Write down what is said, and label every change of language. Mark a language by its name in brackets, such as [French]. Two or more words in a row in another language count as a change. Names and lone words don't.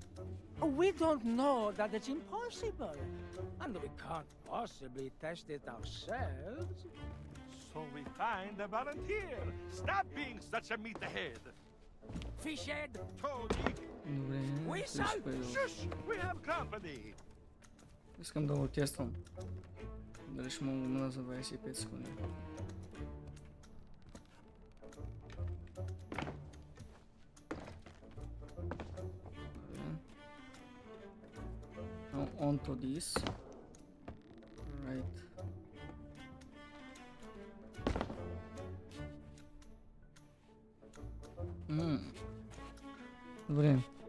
[English] We don't know that it's impossible. And we can't possibly test it ourselves. So we find a volunteer. Stop being such a meathead. Fishhead. Toady. Whistle. Shush! We have company. [Bulgarian] Искам да го тествам. Дали ще мога да мина за 25 секунди. [English] Now onto this. Right. Добре.